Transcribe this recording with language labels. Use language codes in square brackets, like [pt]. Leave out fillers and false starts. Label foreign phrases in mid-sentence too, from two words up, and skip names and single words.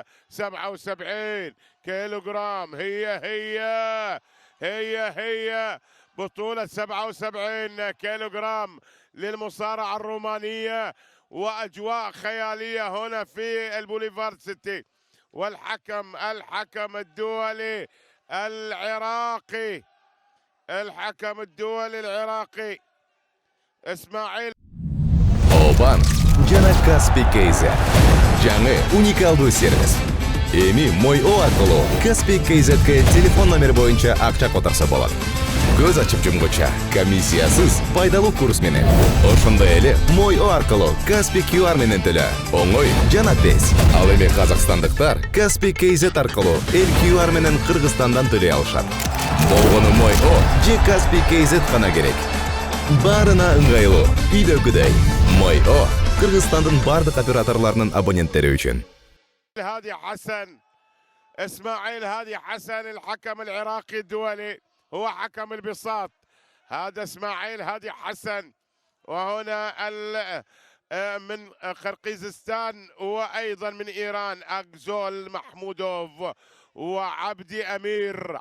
[ar] 77 كيلوغرام هي بطولة 77 كيلوغرام للمصارعة الرومانية، وأجواء خيالية هنا في البوليفارد سيتي. والحكم الدولي العراقي، الحكم الدولي العراقي إسماعيل. [ky] Oban жана Kaspi KZ. Жаңы уникалдуу сервис. Эми Мой О аркылуу Kaspi KZ'ге телефон номери боюнча акча которсо болот. Көз ачып жумгуча комиссиясыз пайдалуу курс менен. Ошондой эле Мой О аркылуу Kaspi QR менен төлө. Оңой жана тез. Ал эми казакстандыктар Kaspi KZ аркылуу эл QR менен Кыргызстандан төлөй алышат. Болгону Мой О же Kaspi KZ гана керек. Барына ыңгайлуу, үйдөгүдөй. Мой О Кыргызстандын бардык операторлорунун абоненттери үчүн. [ar] هادي حسن، اسماعيل هادي حسن الحكم العراقي الدولي، هو حكم البساط. هذا اسماعيل هادي حسن، وهنا من قرقيزستان وايضا من ايران اكزول محمودوف وعبدي امير.